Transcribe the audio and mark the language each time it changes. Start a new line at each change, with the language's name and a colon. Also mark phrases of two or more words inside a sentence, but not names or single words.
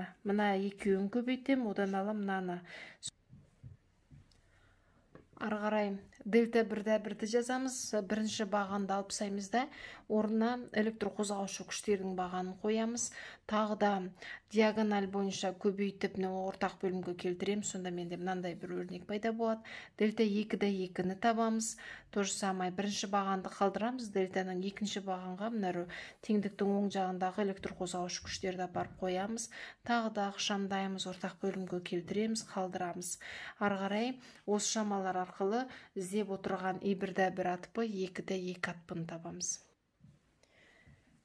Kazakh: Мына екеуін көбейтем, одан алам мынаны. Ары қарай дельта 1-1-ді жазамыз. Бірінші бағанды алып тастаймыз, орнына электр қозғаушы күштердің бағанын қоямыз. Тағы да диагональ бойынша көбейтіп ортақ бөлімге келтірем. Сонда менде мынандай бір өрнек пайда болады. Дельта 2-2-ні табамыз.
Russian: То же самое
Kazakh: бірінші бағанды қалдырамыз. Дельтаның екінші бағанға теңдіктің оң жағындағы электр қозғаушы күштерді апарып қоямыз. Тағы да ықшамдаймыз, ортақ бөлімге келтіреміз, қалдырамыз. Ары қарай осы шамалар арқылы іздеп отырған I1 ат П, I2 ат П-ны табамыз.